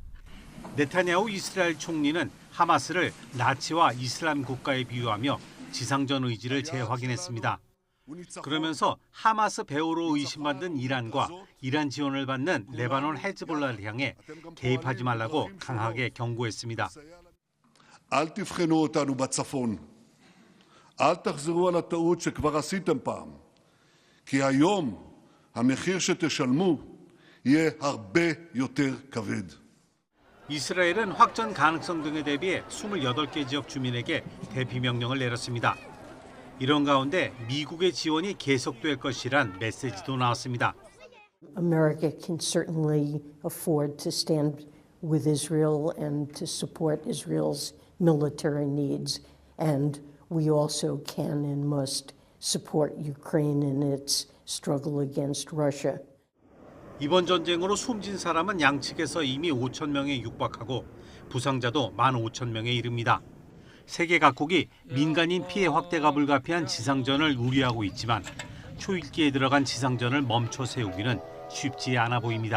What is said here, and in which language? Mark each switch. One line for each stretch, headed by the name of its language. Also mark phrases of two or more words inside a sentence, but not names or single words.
Korean: 네타냐후 이스라엘 총리는 하마스를 나치와 이슬람 국가에 비유하며 지상전 의지를 재확인했습니다. 그러면서 하마스 배후로 의심받는 이란과 이란 지원을 받는 레바논 헤즈볼라를 향해 개입하지 말라고 강하게 경고했습니다.
Hebrew: אל תבחנו אותנו בצפון. אל תחזרו על הטעות שכבר עשיתם פעם. כי היום המחיר שתשלמו יהיה הרבה יותר כבד.
Korean: 이스라엘은 확전 가능성 등에 대비해 28개 지역 주민에게 대피 명령을 내렸습니다. 이런 가운데 미국의 지원이 계속될 것이란 메시지도 나왔습니다.
English: America can certainly afford to stand with Israel and to support Israel's military needs, and we also can and must support Ukraine in its struggle against Russia.
Korean: 이번 전쟁으로 숨진 사람은 양측에서 이미 5천 명에 육박하고 부상자도 15,000명에 이릅니다. 세계 각국이 민간인 피해 확대가 불가피한 지상전을 우려하고 있지만 초읽기에 들어간 지상전을 멈춰 세우기는 쉽지 않아 보입니다.